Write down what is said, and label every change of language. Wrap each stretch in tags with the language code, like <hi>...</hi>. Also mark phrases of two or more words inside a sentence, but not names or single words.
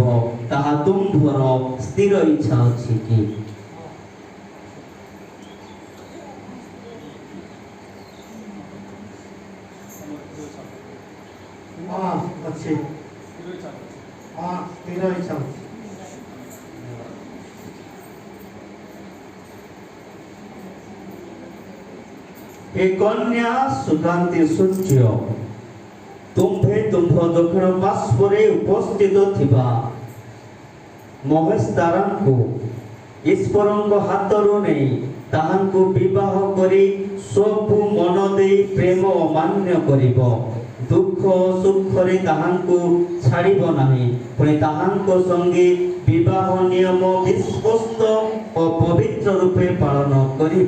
<or>ତାହା ତୁମ୍ଭର ସ୍ଥିର ଇଚ୍ଛା ଅଛି କି? ଅଛି। ସ୍ଥିର ଇଚ୍ଛା ଅଛି। ହେ କନ୍ୟା ସୁକାନ୍ତି ସୂର୍ଯ୍ୟ, ତୁମ୍ଭେ ତୁମ୍ଭ ଦକ୍ଷିଣ ପାର୍ଶ୍ୱରେ ଉପସ୍ଥିତ ଥିବା ମହେଶ ତାରାଙ୍କୁ ईश्वरଙ୍କ ହାତରୁ ନେଇ ତାହାଙ୍କୁ ବିବାହ କରି ସବୁ ମନ ଦେଇ ପ୍ରେମ ଓ ମାନ୍ୟ କରିବ। ଦୁଃଖ ସୁଖରେ ତାହାଙ୍କୁ ଛାଡ଼ିବ ନାହିଁ। ପୁଣି ତାହାଙ୍କ ସଙ୍ଗେ ବିବାହ ନିୟମ ବିଶ୍ୱସ୍ତ ଓ ପବିତ୍ର ରୂପେ ପାଳନ କରିବ।</or>